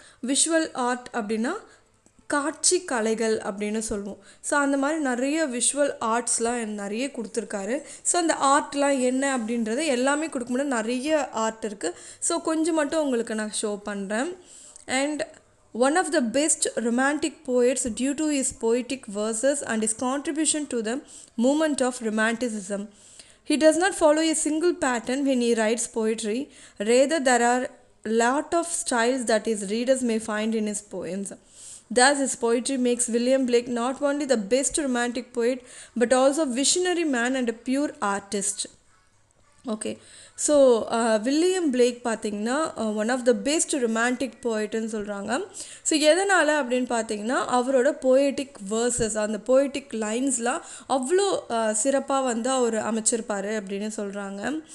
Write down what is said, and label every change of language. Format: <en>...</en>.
<ta>Visual art அப்படின்னா காட்சி கலைகள் அப்படின்னு சொல்லுவோம். ஸோ அந்த மாதிரி நிறைய விஷுவல் ஆர்ட்ஸ்லாம் நிறைய கொடுத்துருக்காரு. ஸோ அந்த ஆர்ட்லாம் என்ன அப்படின்றத எல்லாமே கொடுக்க முடியாது, நிறைய ஆர்ட் இருக்குது. ஸோ கொஞ்சம் மட்டும் உங்களுக்கு நான் ஷோ பண்ணுறேன்.</ta> <en>And one of the best romantic poets due to his poetic verses and his contribution to the movement of romanticism. He does not follow a single pattern when he writes poetry. Rather, there are a lot of styles that his readers may find in his poems. Thus, his poetry makes William Blake not only the best romantic poet, but also a visionary man and a pure artist. Okay.</en> <ta>So William Blake பார்த்திங்கன்னா one of the best romantic போய்ட்டுன்னு சொல்கிறாங்க. So எதனால் அப்படின்னு பார்த்தீங்கன்னா அவரோட poetic versus, அந்த poetic லைன்ஸ்லாம் அவ்வளோ சிறப்பாக வந்து அவர் அமைச்சிருப்பார் அப்படின்னு சொல்கிறாங்க.</ta>